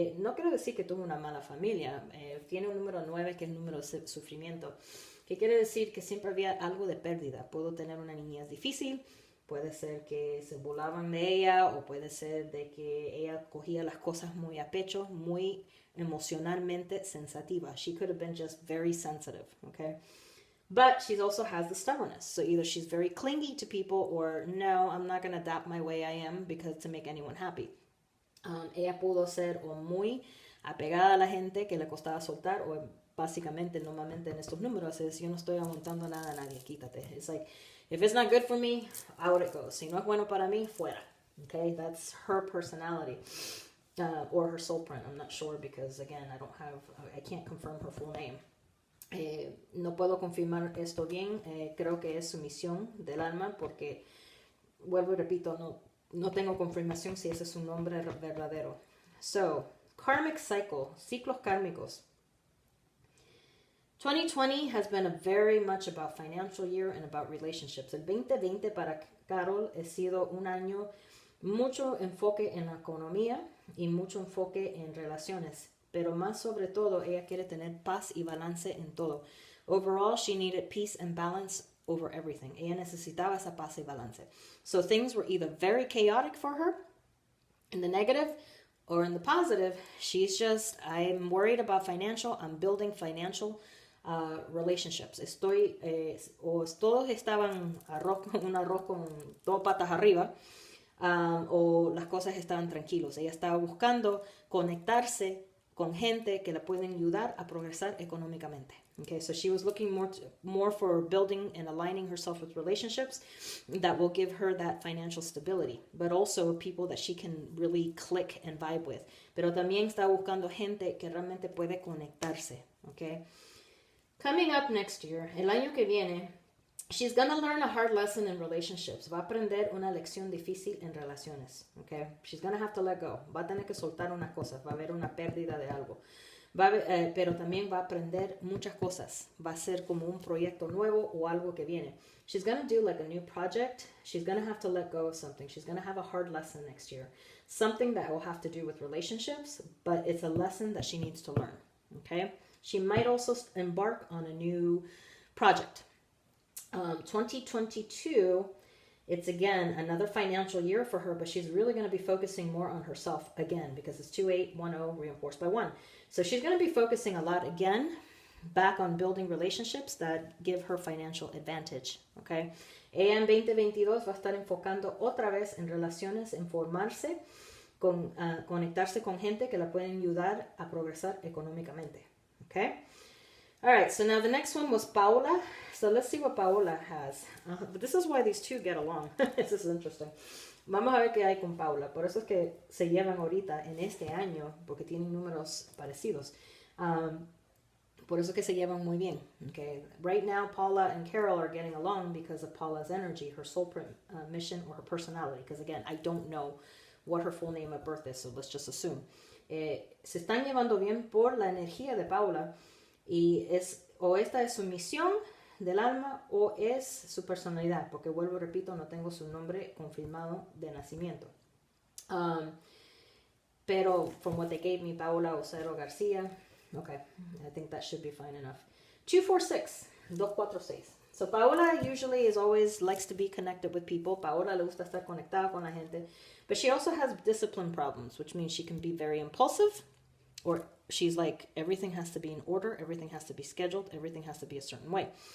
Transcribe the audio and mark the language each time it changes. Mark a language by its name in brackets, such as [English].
[Spanish] No quiero decir que tuvo una mala familia. Tiene un número 9 que es el número de sufrimiento, que quiere decir que siempre había algo de pérdida. Puedo tener una niñez difícil, puede ser que se burlaban de ella, o puede ser de que ella cogía las cosas muy a pecho, muy emocionalmente sensitiva. [English] She could have been just very sensitive, okay? But she also has the stubbornness. So either she's very clingy to people, or no, I'm not going to adapt my way I am because to make anyone happy. [Spanish] Ella pudo ser o muy apegada a la gente que le costaba soltar, o básicamente, normalmente en estos números es, yo no estoy aguantando nada a nadie, quítate. [English] It's like, if it's not good for me, out it goes. [Spanish] Si no es bueno para mí, fuera. [English] Okay, that's her personality. Or her soul print, I'm not sure, because again, I can't confirm her full name. [Spanish] No puedo confirmar esto bien. Creo que es su misión del alma, porque, vuelvo y repito, no tengo confirmación si ese es su nombre verdadero. [English] So, karmic cycle, [Spanish] ciclos kármicos. [English] 2020 has been very much about financial year and about relationships. [Spanish] El 2020 para Carol ha sido un año mucho enfoque en la economía y mucho enfoque en relaciones. Pero más sobre todo, ella quiere tener paz y balance en todo. [English] Overall, she needed peace and balance over everything. [Spanish] Ella necesitaba esa paz y balance. [English] So things were either very chaotic for her, in the negative, or in the positive. She's just, I'm worried about financial, I'm building financial relationships. [Spanish] Todos estaban un arroz con dos patas arriba, o las cosas estaban tranquilos. Ella estaba buscando conectarse con gente que la pueden ayudar a progresar económicamente. [English] Okay, so she was looking more for building and aligning herself with relationships that will give her that financial stability, but also people that she can really click and vibe with. [Spanish] Pero también está buscando gente que realmente puede conectarse. Okay. [English] Coming up next year, [Spanish] el año que viene, [English] She's gonna learn a hard lesson in relationships. [Spanish] Va a aprender una lección difícil en relaciones. [English] Okay? She's gonna have to let go. [Spanish] Va a tener que soltar unas cosas. Va a haber una pérdida de algo. Pero también va a aprender muchas cosas. Va a ser como un proyecto nuevo o algo que viene. [English] She's gonna do like a new project. She's gonna have to let go of something. She's gonna have a hard lesson next year. Something that will have to do with relationships, but it's a lesson that she needs to learn. Okay? She might also embark on a new project. 2022, it's again another financial year for her, but she's really going to be focusing more on herself again because it's 2810 reinforced by 1. So she's going to be focusing a lot again back on building relationships that give her financial advantage. Okay? [Spanish] Ella en 2022 va a estar enfocando otra vez en relaciones, en formarse, conectarse con gente que la pueden ayudar a progresar económicamente. [English] Okay? All right, so now the next one was Paula. So let's see what Paula has. But this is why these two get along. This is interesting. [Spanish] Vamos a ver qué hay con Paula. Por eso es que se llevan ahorita en este año, porque tienen números parecidos. Por eso que se llevan muy bien. [English] Okay? Right now, Paula and Carol are getting along because of Paula's energy, her soul mission, or her personality. Because again, I don't know what her full name of birth is, so let's just assume. [Spanish] Se están llevando bien por la energía de Paula. Y o esta es su misión del alma o es su personalidad, porque vuelvo y repito, no tengo su nombre confirmado de nacimiento. [English] Pero from what they gave me, Paula Usero García, okay, I think that should be fine enough. 246, 246. So Paula usually always likes to be connected with people. [Spanish] Paola le gusta estar conectada con la gente, [English] but she also has discipline problems, which means she can be very impulsive, or she's like, everything has to be in order, everything has to be scheduled, everything has to be a certain way.